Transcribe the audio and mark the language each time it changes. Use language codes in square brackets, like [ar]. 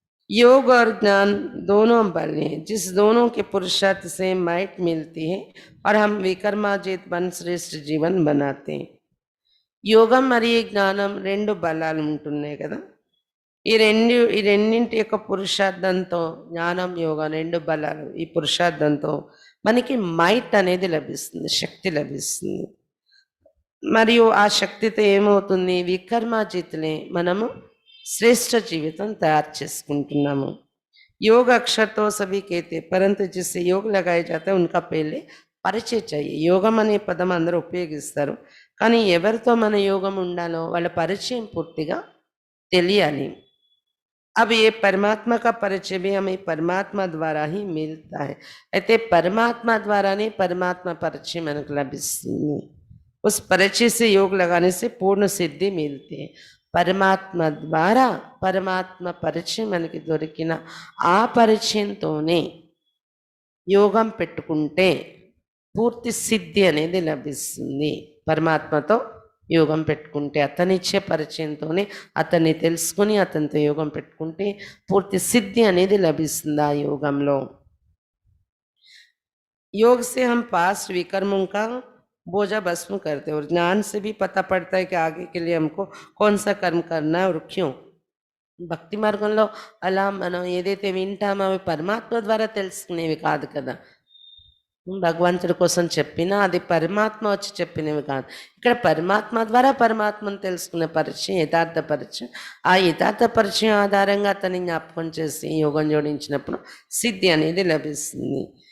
[hi] योग और ज्ञान दोनों बल हैं, जिस दोनों के पुरुषार्थ से माइट मिलती है और हम विकर्माजित बन श्रेष्ठ जीवन बनाते हैं. [te] యోగం మరియు జ్ఞానం రెండు బలాలు ఉంటున్నాయి కదా. ఈ రెండింటి యొక్క పురుషార్థంతో, జ్ఞానం యోగం రెండు బలాలు, ఈ పురుషార్థంతో మనకి మైట్ అనేది లభిస్తుంది, శక్తి లభిస్తుంది. మరియు ఆ శక్తితో ఏమవుతుంది, వికర్మాజితులే మనము శ్రేష్ఠ జీవితం తయారు చేసుకుంటున్నాము. [hi] योग अक्षर तो सभी कहते, परंतु जिससे योग लगाए जाते हैं उनका पहले పరిచయం चाहिए. [te] యోగం అనే పదం అందరూ ఉపయోగిస్తారు, కానీ ఎవరితో మన యోగం ఉండాలో వాళ్ళ పరిచయం పూర్తిగా తెలియాలి. [hi] अब ये परमात्मा का परिचय भी हमें परमात्मा द्वारा ही मिलता है. [te] అయితే परमात्मा ద్వారానే పరమాత్మ పరిచయం మనకు లభిస్తుంది. [hi] उस परिचय से योग लगाने से पूर्ण सिद्धि मिलती है. [te] పరమాత్మ ద్వారా పరమాత్మ పరిచయం మనకి దొరికిన ఆ పరిచయంతోనే యోగం పెట్టుకుంటే పూర్తి సిద్ధి అనేది లభిస్తుంది. పరమాత్మతో యోగం పెట్టుకుంటే, అతనిచ్చే పరిచయంతోనే అతన్ని తెలుసుకుని అతనితో యోగం పెట్టుకుంటే పూర్తి సిద్ధి అనేది లభిస్తుంది ఆ యోగంలో. [hi] योग से हम पास्ट विकर्मों का बोझा भस्म करते हैं और ज्ञान से भी पता पड़ता है कि आगे के लिए हमको कौन सा कर्म करना है और क्यों. [te] భక్తి మార్గంలో అలా మనం ఏదైతే వింటామో అవి పరమాత్మ ద్వారా తెలుసుకునేవి కాదు కదా. భగవంతుడి కోసం చెప్పినా అది పరమాత్మ వచ్చి చెప్పినవి కాదు. ఇక్కడ పరమాత్మ ద్వారా పరమాత్మను తెలుసుకునే పరిచయం యథార్థ పరిచయం. ఆ యథార్థ పరిచయం ఆధారంగా అతన్ని జ్ఞాపకం చేసి యోగం జోడించినప్పుడు సిద్ధి అనేది లభిస్తుంది.